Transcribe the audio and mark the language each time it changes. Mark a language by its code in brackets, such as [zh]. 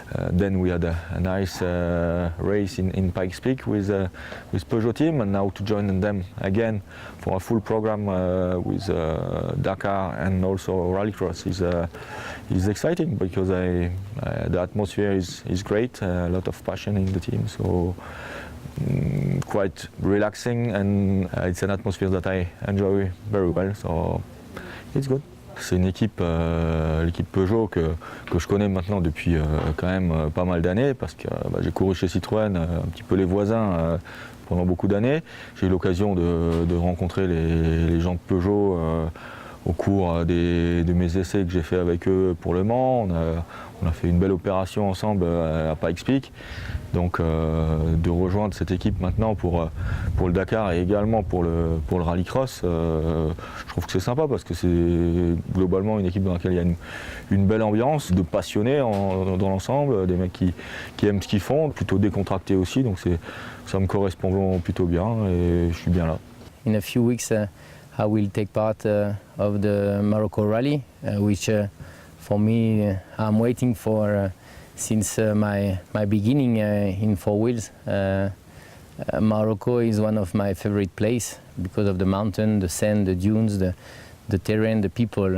[en] Then we had a nice race in Pikes Peak with Peugeot team, and now to join them again for a full program with Dakar and also Rallycross is exciting because the atmosphere is great, a lot of passion in the team, so quite relaxing, and it's an atmosphere that I enjoy very well, so it's good. [fr] C'est une équipe, l'équipe Peugeot que je connais maintenant depuis quand même pas mal d'années parce que j'ai couru chez Citroën, un petit peu les voisins pendant beaucoup d'années. J'ai eu l'occasion de rencontrer les gens de Peugeot au cours de mes essais que j'ai fait avec eux pour Le Mans. On a fait une belle opération ensemble à Pikes Peak. Donc de rejoindre cette équipe maintenant pour le Dakar et également pour le Rallycross, je trouve que c'est sympa parce que c'est globalement une équipe dans laquelle il y a une belle ambiance, de passionnés dans l'ensemble, des mecs qui aiment ce qu'ils font, plutôt décontractés aussi, donc ça me correspond plutôt bien et je suis bien là. [en] In a few weeks, I will take part of the Morocco Rally, which for me I'm waiting for since my beginning in four wheels. Morocco is one of my favorite places because of the mountain, the sand, the dunes, the terrain, the people.